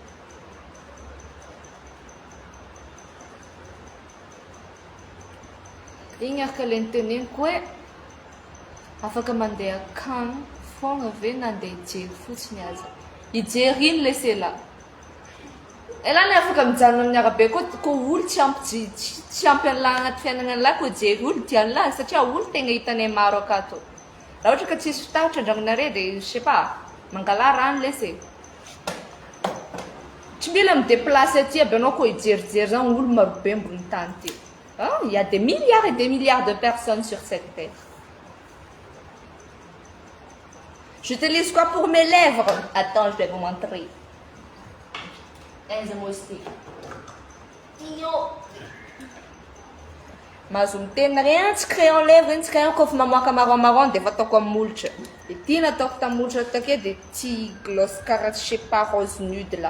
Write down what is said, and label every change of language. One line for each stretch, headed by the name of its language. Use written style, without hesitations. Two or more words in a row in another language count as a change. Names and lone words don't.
Malagasy: Igny araka le niteneniko hoe afaka mandeha akagny fogna ve nandeha hijery fotsiny aza. Hijery iny
French: laissez là.
Malagasy: Elany afaka mijanona amin'ny arabe koa olo tsy ampy an'la agnaty fiainana an'la koa jery olo dian'la satria olo tegna hitanay maro akato. Raha ohatra ka tsisy fitaratra andragnonareo dia
French: je sais pas
Malagasy: mangala rano laissez. Tsy mila midéplacer aty aby anao koa hijerijery zany olo marobe ambony tany ty.
French: Il y a des milliards et des milliards de personnes sur cette terre. J'utilise quoi pour mes lèvres? Attends, je vais vous montrer.
Malagasy: Enza mosti. Io. Mahazo miteny rien tsy
French: crayon lèvre
Malagasy: iny tsy crayon koa fa mamoaka marron dia fataoko amin'ny molotra. Dia ity nataoko tamin'ny molotra take dia ty gloss karaha
French: je sais pas rose nude là.